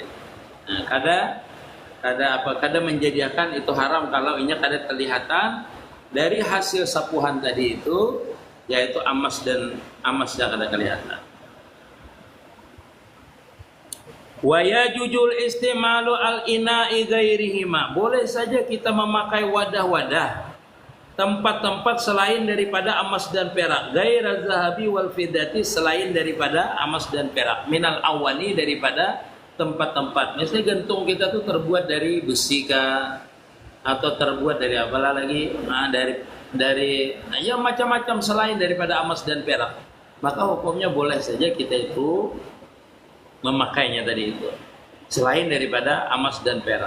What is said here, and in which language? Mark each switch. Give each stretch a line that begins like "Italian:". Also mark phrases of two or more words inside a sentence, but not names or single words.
Banjar: Nah, kada menjadikan itu haram kalau ini kada kelihatan dari hasil sapuhan tadi itu, yaitu emas dan kada kelihatan.
Arabic: ويجوز استعمال الإناء غيرهما.
Indonesian: Boleh saja kita memakai wadah-wadah tempat-tempat selain daripada emas dan perak,
Arabic: غير الذهب والفضة,
Indonesian: selain daripada emas dan perak,
Arabic: من الأواني,
Indonesian: daripada tempat-tempat. Misalnya gantung kita tuh terbuat dari besi kah, atau terbuat dari apalah lagi, ya macam-macam selain daripada emas dan perak, maka hukumnya boleh saja kita itu memakainya tadi itu selain daripada emas dan perak.